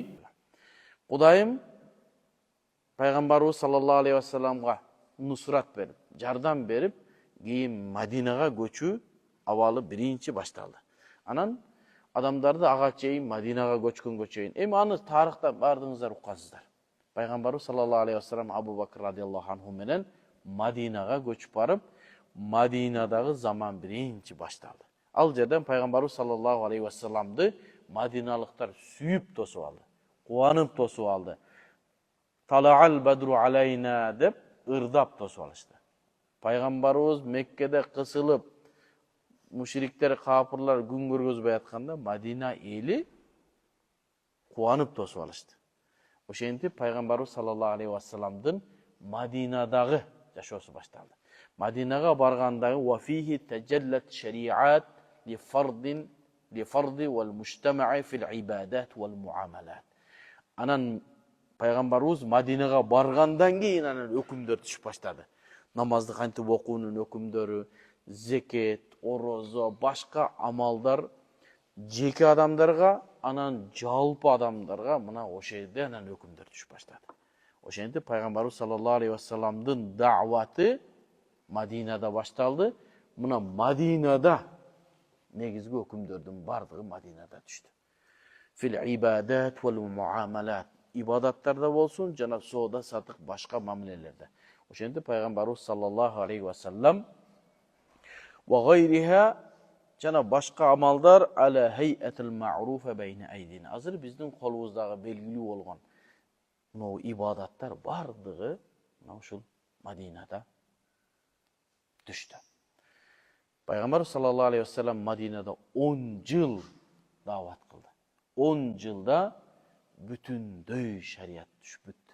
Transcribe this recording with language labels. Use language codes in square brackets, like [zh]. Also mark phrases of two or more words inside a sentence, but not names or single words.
[ky] Кудайым Пайгамбарыбыз [ar] صلى الله عليه وسلم [ky] нусрат берип, жардам берип, кийин Мадинага көчүү абалы биринчи башталды. Анан адамдарды ага чейин Мадинага көчкөнгө чейин. Эми аны тарыхтан бардыңыздар уккансыздар. Пайгамбарыбыз [ar] صلى الله عليه وسلم [ky] Абу Бакр [ar] رضي الله عنه [ky] менен Мадинага көчүп барып, Мадинадагы заман биринчи башталды. Ал жерден Пайгамбарыбыз [ar] صلى الله عليه وسلم [ky] мадиналыктар сүйүп тосуп алды, кубанып тосуп алды. [ar] طلع البدر علينا [ky] деп ырдап тосуп алышты. Пайгамбарыбыз Меккеде кысылып, мушриктер, капырлар күн көргөзбөй атканда, Мадина эли кубанып тосуп алышты. Ошентип Пайгамбарыбыз [ar] صلى الله عليه وسلم [ky] Madinaдағы жашоосу башталды. Мадинага баргандагы [ar] وفيه تجلت الشريعة لفرض والمجتمع في العبادات والمعاملات. [ky] Анан пайгамбарыбыз Мадинага баргандан кийин анан өкүмдөр түшүп баштады. Намазды кантип окуунун өкүмдөрү, зекет, орозо, башка амалдар жеке адамдарга, анан жалпы адамдарга мына ошол жерде анан өкүмдөр түшүп баштады. Ошентип пайгамбарыбыз [ar] صلى الله عليه وسلم [ky] дааваты Мадинада башталды. Мына Мадинада негизги өкүмдөрдүн бардыгы Мадинада түштү. [ar] في العبادات والمعاملات. [ky] Ибадаттарда болсун, жана соода сатык башка мамилелерде. Ошентип пайгамбарыбыз [ar] صلى الله عليه وسلم وغيرها [ky] жана башка амалдар [ar] على الحياة المعروفة بين أيدينا. [ky] Азыр биздин колубуздагы белгилүү болгон мына ибадаттар бардыгы мына ушул Мадинада түштү. Пайгамбар [ar] صلى الله عليه وسلم [ky] Мадинада 10 жыл даават кылды. 10 жылда бүтүндөй шарият түшүп бүттү.